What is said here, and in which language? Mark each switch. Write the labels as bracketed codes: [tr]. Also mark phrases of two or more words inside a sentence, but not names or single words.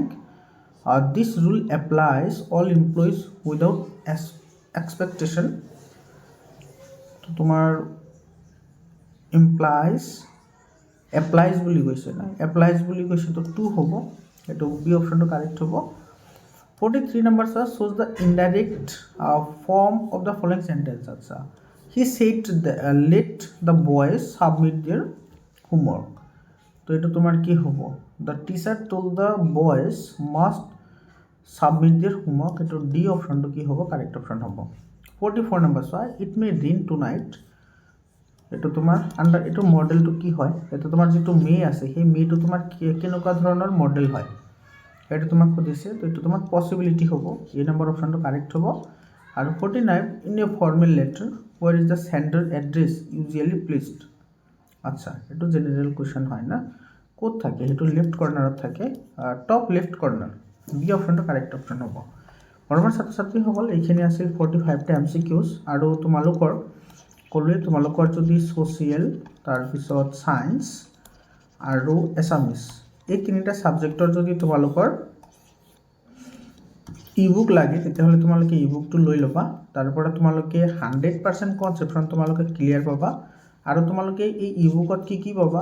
[en] This rule applies all employees without expectation. [as] তো তোমার applies বুলি কৈছে না applies বুলি কৈছে তো 2 হ'ব এটো বি অপশনটো কারেক্ট হ'ব [en] 43 number shows the indirect form of the following sentence. আচ্ছা he said let the boys submit their homework. [as] তো এটা তোমার কি হ'ব [en] the teacher told the boys must submit their homework. [as] এটা ডি অপশনটো কি হ'ব কারেক্ট অপশন হ'ব 44 নাম্বার চোৱা [en] it may rain tonight. [as] এটা তোমাৰ আন্ডার এটা মডেলটো কি হয় এটা তোমাৰ যেটো মে আছে সেই মেটো তোমাৰ কেনেকুৱা ধৰণৰ মডেল হয় এটা তোমাক সুধিছে তো এটা তোমাৰ পসিবিলিটি হ'ব এই নাম্বার অপশনটো কারেক্ট হ'ব আৰু 49 [en] in a formal letter where is the sender address usually placed. [as] আচ্ছা এটো [en] general question [as] হয় না কোড থাকে এটো লেফট কর্নারত থাকে [en] top left corner [as] বি অপশনটো কারেক্ট অপশন হ'ব বৰ্তমান ছাত্ৰ-ছাত্ৰী সকল এইখিনি আছিল 45 টা এমসিকিউজ আৰু তোমালোকৰ কলে তোমালোকৰ যদি সোশিয়াল তাৰ পিছত সায়েন্স আৰু এছামিস এই তিনিটা সাবজেক্টৰ যদি তোমালোকৰ ইবুক লাগে তেতিয়াহলে তোমালোকে ইবুকটো লৈ লবা তাৰপৰা তোমালোকে 100% কনসেপচন তোমালোকে ক্লিয়াৰ পাবা আৰু তোমালোকে এই ইবুকত কি পাবা